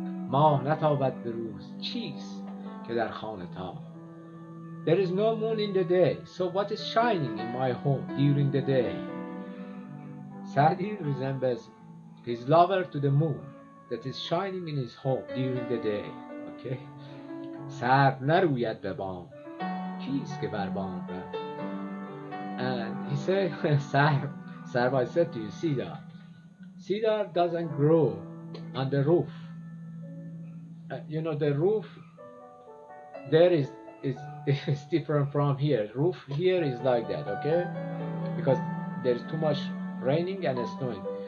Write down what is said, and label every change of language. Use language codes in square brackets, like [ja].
[fa] ماه نتابد به روز. چیست که در خانه تاب. [en] There is no moon in the day. So what is shining in my home during the day? Saadi resembles his lover to the moon that is shining in his home during the day. Okay, [fa] سر نروید به بام، کیست که بر بام رفت. [en] And he said, Sar, I said to you, cedar doesn't grow on the roof. You know, the roof there is different from here. Roof here is like that, okay? Because there's too much raining and snowing.